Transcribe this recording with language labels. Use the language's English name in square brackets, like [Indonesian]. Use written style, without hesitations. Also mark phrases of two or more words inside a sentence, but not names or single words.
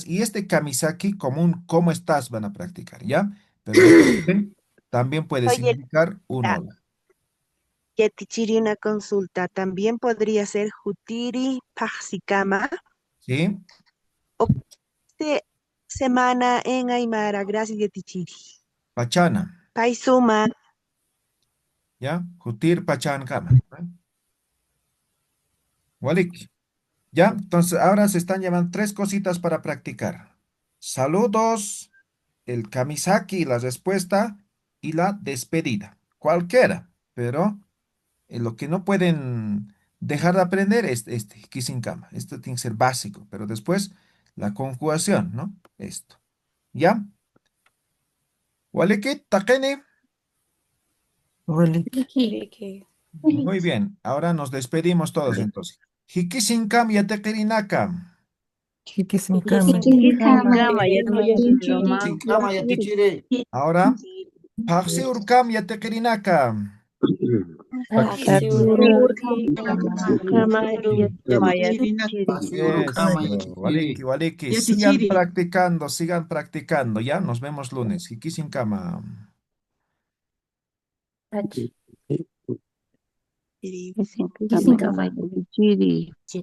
[Spanish] Y este kamisaki común, ¿cómo estás? Van a practicar, ¿ya? Pero recuerden, también puede Oye, significar un hola, Yatichiri, una consulta. También podría ser [Aymara] Jutiri Paxicama [Spanish] ¿sí? o semana en Aymara. Gracias, Yatichiri. Pachana, Paisuma. [Aymara] ¿ya? Jutir pachan kama, ¿eh? Walik, [Spanish] ¿ya? Entonces, ahora se están llevando tres cositas para practicar. Saludos, el kamisaki, la respuesta y la despedida. Cualquiera, pero lo que no pueden dejar de aprender es este, kisinkama. Esto tiene que ser básico, pero después la conjugación, ¿no? Esto. ¿Ya? [Aymara] Waliki, takeni. Waliki. Waliki. [Spanish] Muy bien, ahora nos despedimos todos entonces. [Aymara] Hikisinkam yatekirinakam. Hikisinkama. Kama, yatichiri, Román. Sinkama yatichiri. Ahora, paxi urkam yatekirinakam. Paxiurki. Kama, yatichiri. Pasiurukama [Spanish] Eso, [Aymara] yatichiri. Waliki, [Spanish] sigan practicando, ¿ya? Nos vemos lunes. [Aymara] Hikisinkama. Ach. Kama, Kisinkama. yatichiri.